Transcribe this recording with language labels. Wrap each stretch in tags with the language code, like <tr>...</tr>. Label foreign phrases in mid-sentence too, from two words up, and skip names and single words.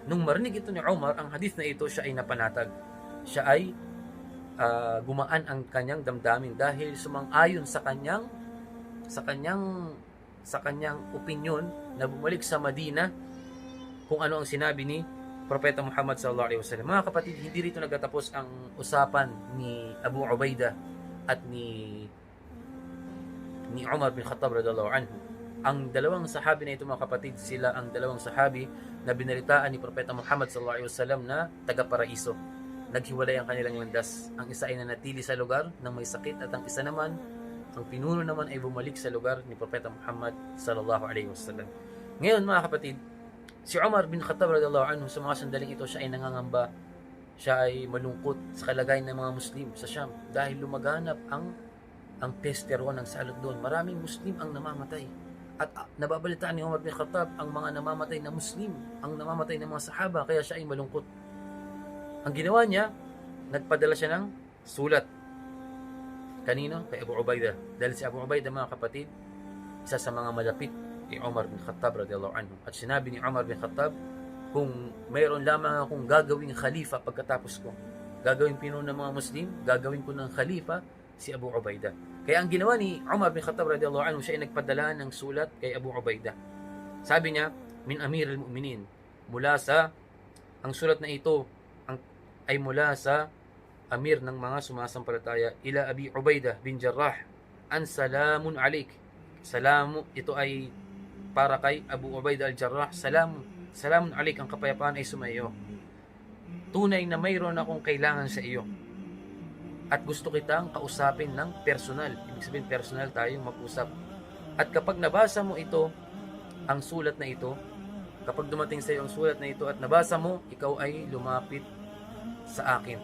<tl>Nung marinig ito ni Umar, ang hadith na ito, siya ay napanatag. Siya ay gumaan ang kanyang damdamin dahil sumang-ayon sa kanyang opinyon na bumalik sa Madina kung ano ang sinabi ni Propeta Muhammad</tl> <ar>صلى الله عليه وسلم.</ar> <tl>Mga kapatid, hindi rito nagtatapos ang usapan ni Abu Ubaidah at ni Umar bin Khattab</tl> <ar>رضي الله عنه.</ar> <tl>Ang dalawang sahabi na ito mga kapatid, sila ang dalawang sahabi na binalitaan ni Propeta Muhammad</tl> <ar>صلى الله عليه وسلم</ar> <tl>na taga-paraiso. Naghiwalay ang kanilang landas. Ang isa ay nanatili sa lugar ng may sakit at ang isa naman, ang pinuno naman ay bumalik sa lugar ni Propeta Muhammad</tl> <ar>صلى الله عليه وسلم.</ar> <tl>Ngayon mga kapatid, si Umar bin Khattab</tl> <ar>رضي الله عنه,</ar> <tl>sa mga sandaling ito, siya ay nangangamba, siya ay malungkot sa kalagayan ng mga Muslim sa Sham dahil lumaganap ang peste roon, ang salot doon. Maraming Muslim ang namamatay. At nababalitaan ni Umar bin Khattab ang mga namamatay na Muslim, ang namamatay ng mga sahaba, kaya siya ay malungkot. Ang ginawa niya, nagpadala siya ng sulat. Kanino? Kay Abu Ubaidah. Dahil si Abu Ubaidah mga kapatid, isa sa mga malapit ni Umar bin Khattab</tl> <ar>رضي الله عنه.</ar> <tl>At sinabi ni Umar bin Khattab, kung mayroon lamang akong gagawing khalifa pagkatapos ko, gagawing pinuno ng mga Muslim, gagawin ko ng khalifa si Abu Ubaidah. Kaya ang ginawa ni Umar bin Khattab</tl> <ar>رضي الله عنه,</ar> <tl>siya ay nagpadala ng sulat kay Abu Ubaidah. Sabi niya,</tl> <ar>من أمير المؤمنين,</ar> <tl>ang sulat na ito ay mula sa Amir ng mga sumasampalataya,</tl> <ar>إلى أبي عبيدة بن الجراح، أن سلام عليك.</ar> <tl>Ito ay para kay Abu Ubaidah al-Jarrah,</tl> <ar>سلام عليك,</ar> <tl>ang kapayapaan ay sumayo. Tunay na mayroon akong kailangan sa iyo at gusto kitang kausapin ng personal. Ibig sabihin, personal tayong mag-usap. At kapag nabasa mo ito, ang sulat na ito, kapag dumating sa iyo ang sulat na ito at nabasa mo, ikaw ay lumapit sa akin.</tl>